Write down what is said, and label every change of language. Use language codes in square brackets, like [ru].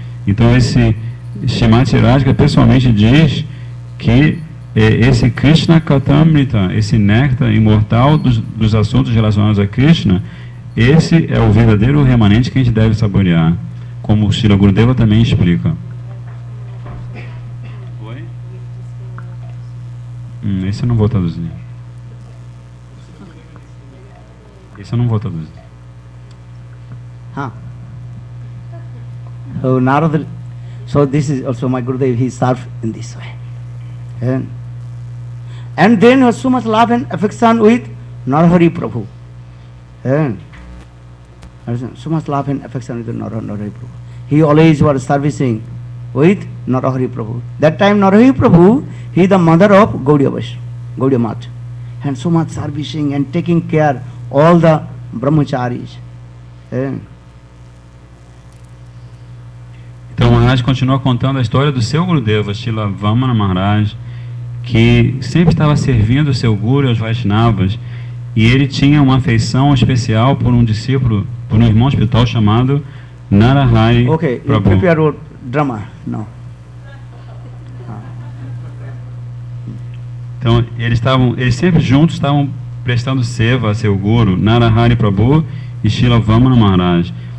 [pt] Então esse Srimati Radhika pessoalmente diz que esse Krishna Katamrita, esse néctar imortal dos assuntos relacionados a Krishna, esse é o verdadeiro remanente que a gente deve saborear, como o Srila Gurudeva também explica. Oi? Esse eu não vou traduzir. Esse eu não vou traduzir. [en] So Narada, so this is also my Gurudev, he served in this way. And then has so much love and affection with Narahari Prabhu. So much love and affection with Narahari Prabhu. He always was servicing with Narahari Prabhu. That time Narahari Prabhu, he is the mother of Gaudiya Vaishnava, Gaudiya Mat. And so much servicing and taking care all the brahmacharis. [pt] Então Maharaj continua contando a história do seu Gurudeva, Srila Vamana Maharaj, que sempre estava servindo o seu Guru e os Vaishnavas, e ele tinha uma afeição especial por um discípulo, por um irmão espiritual chamado Narahari Prabhu. [en] Okay, you prepare your drama now. [pt] Então eles sempre juntos estavam prestando seva a seu Guru, Narahari Prabhu e Srila Vamana Maharaj.